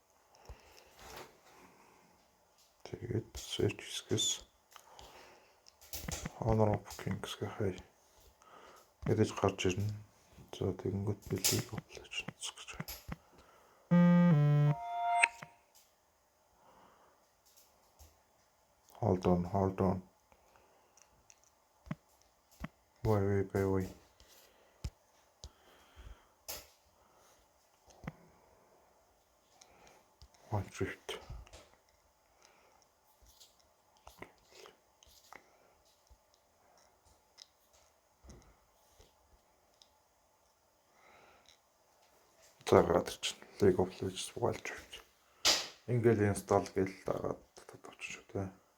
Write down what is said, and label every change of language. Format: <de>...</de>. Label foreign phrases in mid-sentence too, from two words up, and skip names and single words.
<mn>Тэгээд search хэсгээс Honor of Kings гэхэй. Мэдээж гарч ирнэ. За тэгэнгүүт би League of Legends гэж байна.</mn> <en>Hold on.</en> <mn>Wait. Wild Rift. За гараад ирчихнэ. League of Legends Wild Rift. Ингээл install гээл дараад тавьчих шүү дээ.</mn>